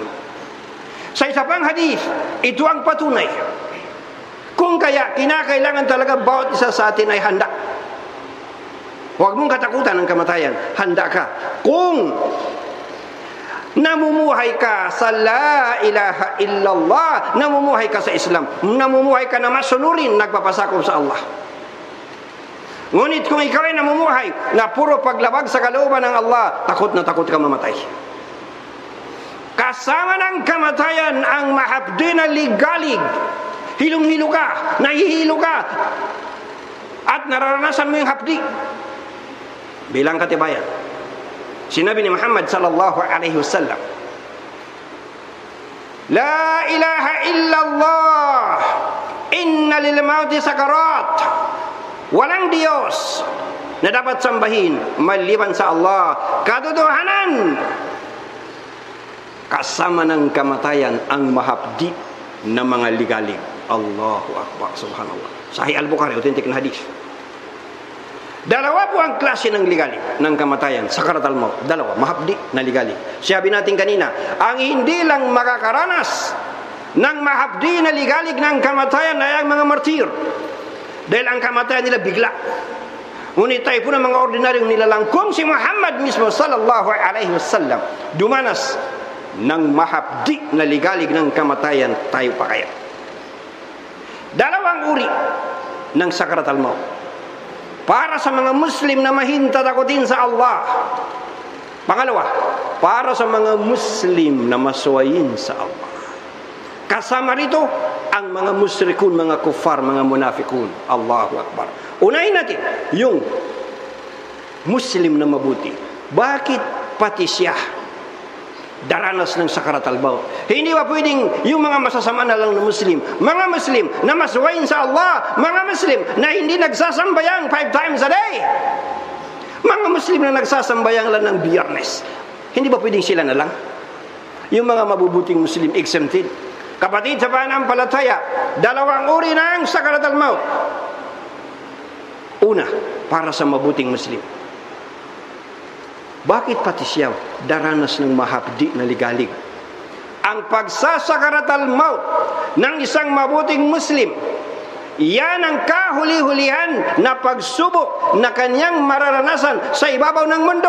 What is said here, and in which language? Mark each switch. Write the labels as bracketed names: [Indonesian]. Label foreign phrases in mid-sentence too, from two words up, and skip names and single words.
[Filipino] Sa isa pang hadith, ito ang patunay kung kaya kinakailangan talaga bawat isa sa atin ay handa. Huwag mong katakutan ng kamatayan. Handa ka. Kung namumuhay ka sa [Arabic] لا إله إلا الله, [Filipino] namumuhay ka sa Islam, namumuhay ka na masunurin, nagpapasakop sa Allah. Ngunit kung ikaw ay namumuhay na puro paglabag sa kalooban ng Allah, takot na takot ka mamatay. Kasama ng kamatayan ang mahapdi na ligalig. Hilong-hilo ka, nahihilo ka, at nararanasan mo yung hapdi. Bilang katibayan, sinabi ni Muhammad [Arabic] صلى الله عليه وسلم, "لا إله إلا الله إن للموت سكرات." [Filipino] Walang Diyos na dapat sambahin maliban sa Allah. Katotohanan, kasama ng kamatayan ang mahapdi na mga ligalig. [Arabic] الله أكبر، سبحان الله. [Filipino] Sahih Al-Bukhari, authentic na hadith. Dalawa po ang klase ng ligalig ng kamatayan, [Arabic] سكرات الموت. [Filipino] Dalawa, mahapdi na ligalig. Sabi natin kanina, ang hindi lang makakaranas ng mahapdi na ligalig ng kamatayan ay ang mga martir. Dahil ang kamatayan nila bigla. Ngunit tayo po ng mga ordinaryong nilalangkong si Muhammad mismo [Arabic] صلى الله عليه وسلم [Filipino] dumanas ng mahapdi na ligalig ng kamatayan, tayo pa kaya? Dalawang uri ng [Arabic] سكرات الموت [Filipino] para sa mga Muslim na mahintatakutin sa Allah. Pangalawa, para sa mga Muslim na masuwayin sa Allah. Kasama rito ang mga musyrikun, mga kufar, mga munafikun. [Arabic] الله أكبر. [Filipino] Unahin natin yung Muslim na mabuti. Bakit pati siya daranas ng [Arabic] سكرات الموت? [Filipino] Hindi ba pwedeng yung mga masasama na lang na Muslim, mga Muslim na masuwayin sa Allah, mga Muslim na hindi nagsasambayang 5 [English] times a day, [Filipino] mga Muslim na nagsasambayang lang ng Biyernes, hindi ba pwedeng sila na lang? Yung mga mabubuting Muslim exempted. Kapatid sa pananampalataya, dalawang uri ng [Arabic] سكرات الموت. [Filipino] Una, para sa mabuting Muslim. Bakit pati siya daranas ng mahapdi na ligalig? Ang pagsasakarat al-maut ng isang mabuting Muslim, yan ang kahuli-hulihan na pagsubok na kanyang mararanasan sa ibabaw ng mundo.